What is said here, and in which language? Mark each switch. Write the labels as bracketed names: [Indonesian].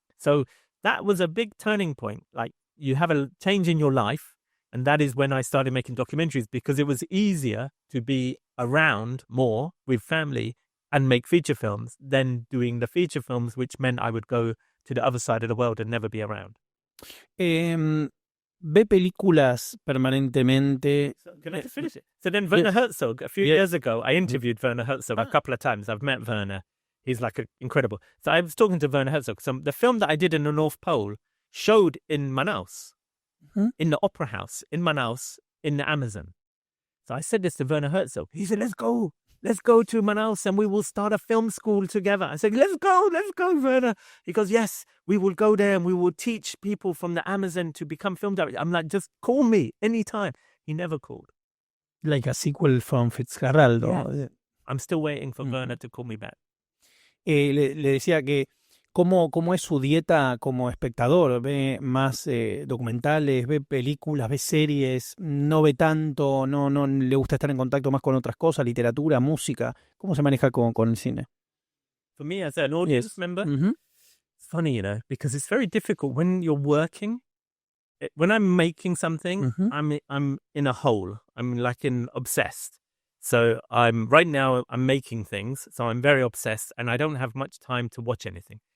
[English] So that was a big turning point. Like, you have a change in your life. And that is when I started making documentaries, because it was easier to be around more with family and make feature films than doing the feature films, which meant I would go to the other side of the world and never be around. [Spanish] ¿Ve películas permanentemente? [English] So, can I finish it? So then Werner Herzog, a few years ago, I interviewed Werner Herzog a couple of times. I've met Werner. He's like incredible. So I was talking to Werner Herzog. So the film that I did in the North Pole showed in Manaus, in the Opera House in Manaus, in the Amazon. So I said this to Werner Herzog. He said, let's go to Manaus and we will start a film school together. I said, let's go, Werner. He goes, yes, we will go there and we will teach people from the Amazon to become film directors. I'm like, just call me anytime. He never called. Like a sequel from Fitzgerald. Yeah. I'm still waiting for Werner to call me back. [Spanish] Le decía que ¿cómo es su dieta como espectador? ¿Ve más documentales, ve películas, ve series? ¿No ve tanto? ¿No le gusta estar en contacto más con otras cosas, literatura, música? ¿Cómo se maneja con el cine? [English] For me, as an audience member, it's funny, because it's very difficult when you're working. When I'm making something, I'm in a hole. I'm like obsessed. So right now I'm making things, so I'm very obsessed, and I don't have much time to watch anything.